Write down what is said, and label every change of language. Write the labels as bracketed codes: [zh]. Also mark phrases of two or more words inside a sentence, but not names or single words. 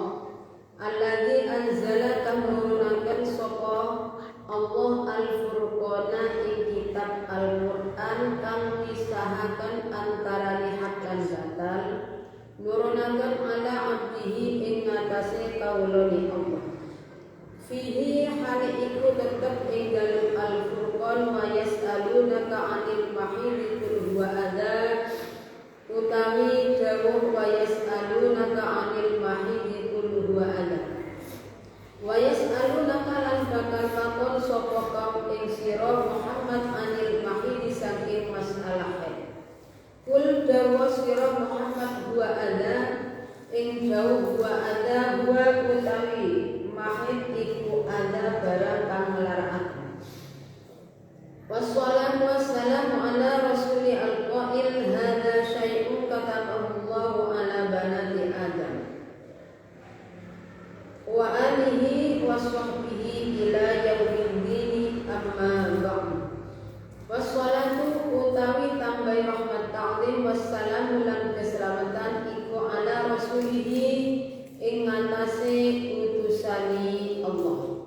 [ar] الذي أنزل [jv] kang nurunaken sapa Allah al-furqana ing kitab Al-Qur'an kang misahaken antarané hak lan batal. Nurunaken [ar] على عبده [jv] ing ngatasé kawulane Allah. [ar] فيه hale iku tetep ing dalem Al-Furqan ويسألونك عن المحيض قل هو أذى utawi dawuh ويسألونك عن المحيض قل هو أذى. ويسألونك [jv] lan bakal takon sapa kaum ing sira Muhammad [ar] عن المحيض [jv] saking masalah haid. Kul dawa sira Muhammad [ar] هو أذى [jv] ing jauh [ar] هو أذى هو [jv] utawi mahid iku adza barang kang nglarakaken. [ar] والصلاة والسلام على رسوله القائل هذا شيء كتبه الله على بنات آدم وعلى آله وصحبه إلى يوم الدين أما بعد. [jv] Wassalatu utawi tambahi rahmat ta'zim wassalamu lan keselamatan iku [ar] على رسوله [jv] ing ngatasé utusane Allah.